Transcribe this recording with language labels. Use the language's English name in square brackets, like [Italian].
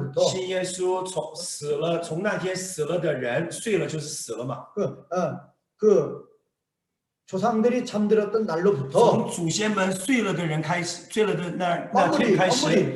[Chinese] 信耶稣从那天死了的人睡了就是死了嘛。 [Korean] 그 조상들이 잠들었던 날로부터 [Chinese] 从祖先们睡了的人开始，睡了的那天开始，